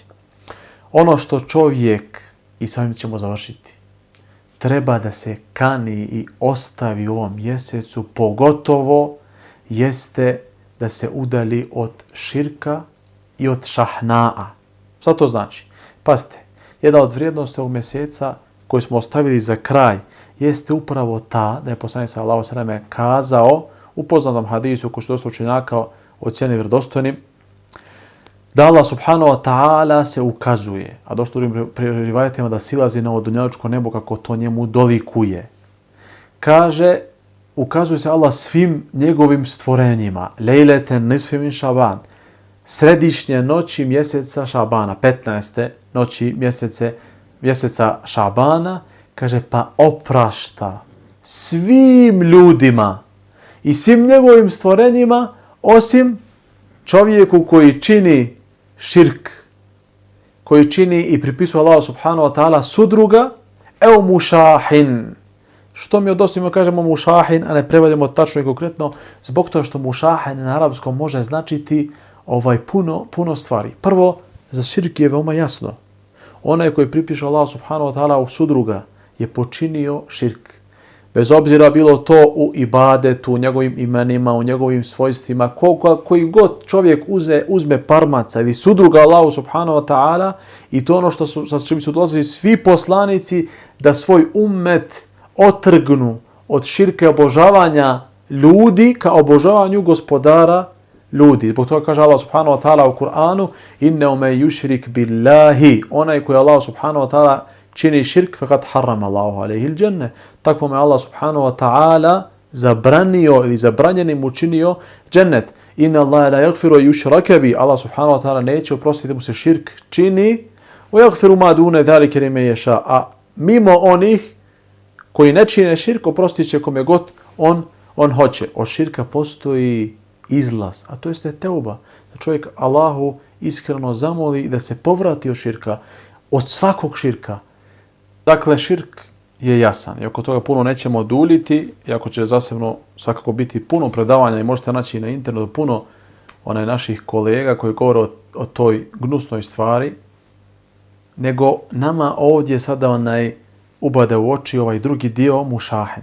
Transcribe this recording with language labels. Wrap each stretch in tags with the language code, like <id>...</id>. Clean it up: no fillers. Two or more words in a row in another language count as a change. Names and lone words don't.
<bs>Ono što čovjek, i samim ćemo završiti, treba da se kani i ostavi u ovom mjesecu, pogotovo jeste da se udali od širka i od šahna'a. Šta to znači? Pazite, jedna od vrijednosti ovog mjeseca koju smo ostavili za kraj jeste upravo ta da je poslanik</bs> <ar>صلى الله عليه وسلم</ar> <bs>kazao u poznatom hadisu koji su dosta učenjaka ocjenjeni vjerodostojnim, da Allah</bs> <ar>سبحانه وتعالى</ar> <bs>se ukazuje, a došlo u rivajetima da silazi na ovo dunjalučko nebo kako to njemu dolikuje. Kaže, ukazuje se Allah svim njegovim stvorenjima.</bs> <ar>ليلة نصف من شعبان.</ar> <bs>Središnje noći mjeseca Šabana, 15. noći mjeseca Šabana, kaže, pa oprašta svim ljudima i svim njegovim stvorenjima osim čovjeku koji čini širk, koji čini i pripisuje Allahu</bs> <ar>سبحانه وتعالى</ar> <bs>sudruga, evo mušahin. Što mi odnosimo kažemo mušahin, a ne prevodimo tačno i konkretno, zbog toga što mušahin na arapskom može značiti puno stvari. Prvo, za širk je veoma jasno. Onaj koji pripiše Allahu</bs> <ar>سبحانه وتعالى</ar> <bs>u sudruga je počinio širk. Bez obzira bilo to u ibadetu, u njegovim imenima, u njegovim svojstvima, koji god čovjek uzme parmaca ili sudruga Allahu</bs> <ar>سبحانه وتعالى,</ar> <bs>i to ono sa čim su dolazili svi poslanici, da svoj ummet otrgnu od širke obožavanja ljudi ka obožavanju gospodara ljudi. Zbog toga kaže Allah</bs> <ar>سبحانه وتعالى</ar> <bs>u Kur'anu:</bs> <ar>إنه من يشرك بالله,</ar> <bs>onaj koji Allah</bs> <ar>سبحانه وتعالى</ar> <bs>čini širk,</bs> <ar>فقد حرم الله عليه الجنة.</ar> <bs>Tako me Allah</bs> <ar>سبحانه وتعالى</ar> <bs>zabranio ili zabranjenim učinio džennet.</bs> <ar>إن الله لا يغفر يشرك به,</ar> <bs>Allah</bs> <ar>سبحانه وتعالى</ar> <bs>neće oprostiti mu se širk čini,</bs> <ar>ويغفر ما دون ذلك لمن يشاء,</ar> <bs>a mimo onih koji ne čine širk oprostit će kome god on hoće. Od širka postoji izlaz, a to jeste teuba. Da čovjek Allahu iskreno zamoli da se povrati od širka, od svakog širka. Dakle, širk je jasan i oko toga puno nećemo duljiti, iako će zasebno svakako biti puno predavanja i možete naći na internetu puno naših kolega koji govore o toj gnusnoj stvari, nego nama ovdje sada ubade u oči ovaj drugi dio, mušahin.</bs>